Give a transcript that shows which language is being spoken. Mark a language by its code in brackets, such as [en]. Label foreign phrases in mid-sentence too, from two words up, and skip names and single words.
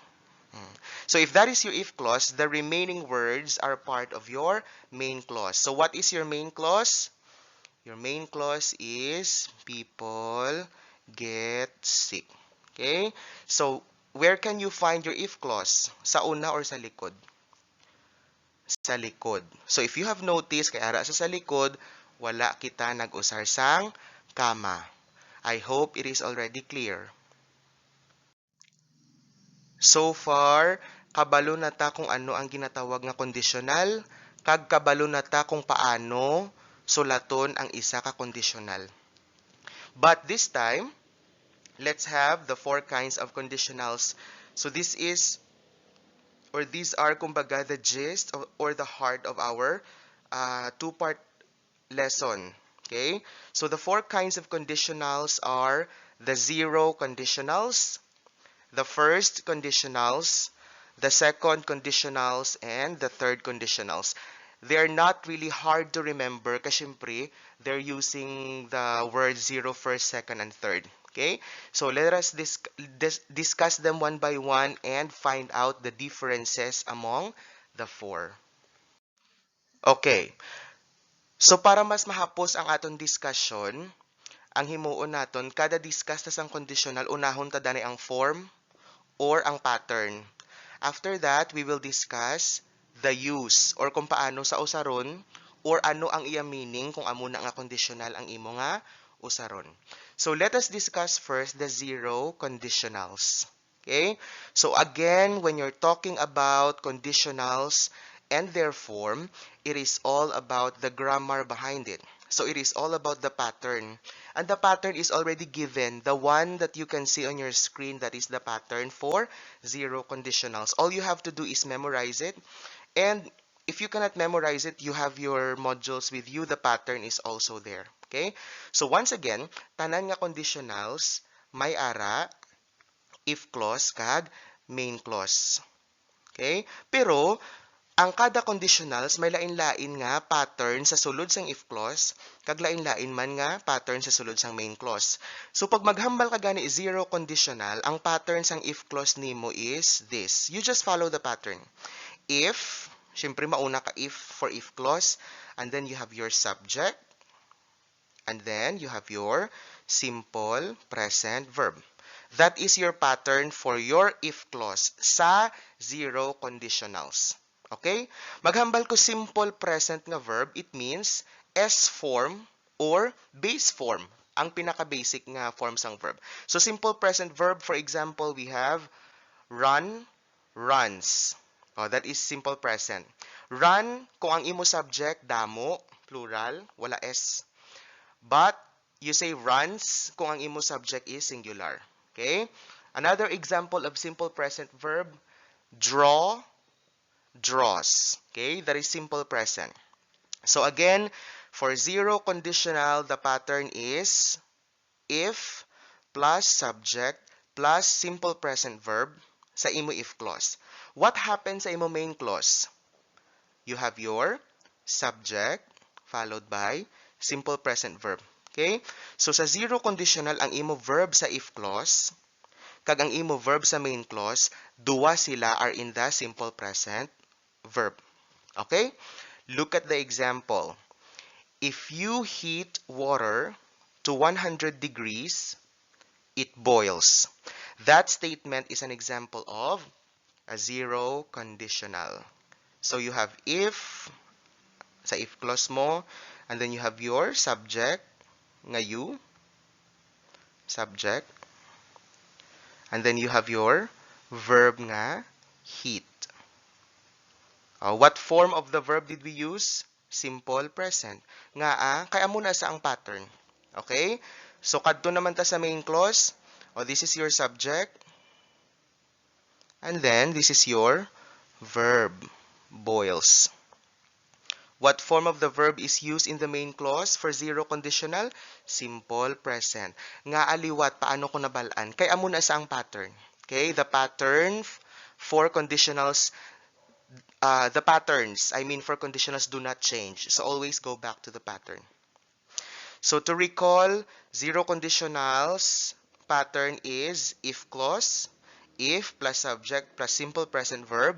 [en] So if that is your if clause, the remaining words are part of your main clause. So what is your main clause? Your main clause is people get sick. Okay? So where can you find your if clause? [hil] Sa una or sa likod? Sa likod. [en] So if you have noticed, [hil] kaya ara sa likod, wala kita nag-usar sang kama. [en] I hope it is already clear. So far, [hil] kabalo na ta kung ano ang ginatawag nga conditional, kag kabalo na ta kung paano sulaton ang isa ka conditional. [en] But this time, let's have the four kinds of conditionals. So this is, or these are, kumbaga, the gist or the heart of our two-part lesson. Okay? So the four kinds of conditionals are the zero conditionals, the first conditionals, the second conditionals, and the third conditionals. They are not really hard to remember [tl] kasi syempre, [en] they're using the word zero, first, second, and third. Okay? So let us discuss them one by one and find out the differences among the four. Okay. [hil] So para mas mahapos ang aton discussion, ang himuon naton kada discuss ta sang conditional, unahon ta danay ang [en] form or [hil] ang pattern. [en] After that, we will discuss the use or [hil] kung paano sa usaron or ano ang iya meaning kung amo na nga conditional ang imo nga usaron. [en] So let us discuss first the zero conditionals. Okay? So again, when you're talking about conditionals and their form, it is all about the grammar behind it. So it is all about the pattern. And the pattern is already given. The one that you can see on your screen, that is the pattern for zero conditionals. All you have to do is memorize it. And if you cannot memorize it, you have your modules with you. The pattern is also there. Okay? So once again, [hil] tanan nga conditionals, may ara, [en] if clause, kag main clause. Okay? [hil] Pero, ang kada conditionals may lain-lain nga pattern sa sulod sang [en] if clause, [hil] kag lain-lain man nga pattern sa sulod sang [en] main clause. [hil] So pag maghambal ka gani [en] zero conditional, [hil] ang pattern sang [en] if clause [hil] nimo [en] is this. You just follow the pattern. If, [hil] syempre mauna ka [en] if for if clause, and then you have your subject, and then you have your simple present verb. That is your pattern for your if clause sa zero conditionals. Okay? [hil] Maghambal ko [en] simple present nga verb, it means S form or base form, [hil] ang pinaka-basic nga forms ng verb. [en] So simple present verb, for example, we have run, runs. That is simple present. Run, [hil] kung ang imo subject, damo, plural, wala S. [en] But, you say runs, [hil] kung ang imo [en] subject is singular. [hil] Okay? [en] Another example of simple present verb, draw, draws. Okay, that is simple present. So again, for zero conditional, the pattern is if plus subject plus simple present verb [hil] sa imo [en] if clause. What happens [hil] sa imo [en] main clause? You have your subject followed by simple present verb. Okay? So sa zero conditional, [hil] ang imo [en] verb sa if clause [hil] kag ang imo [en] verb sa main clause, [hil] duwa sila [en] are in the simple present verb. Okay? Look at the example. If you heat water to 100 degrees, it boils. That statement is an example of a zero conditional. So you have if, sa if clause mo, and then you have your subject, nga you, subject, and then you have your verb nga heat. What form of the verb did we use? Simple present. [hil] Nga kaya muna sa ang pattern. Okay? So, kadto naman ta sa [en] main clause. This is your subject. And then this is your verb, boils. What form of the verb is used in the main clause for zero conditional? Simple present. [hil] Nga aliwat, paano ko nabalaan? Kaya amo na sa ang pattern. [en] Okay, the pattern for conditionals, the patterns, I mean for conditionals do not change. So always go back to the pattern. So to recall, zero conditionals pattern is if clause, if plus subject plus simple present verb.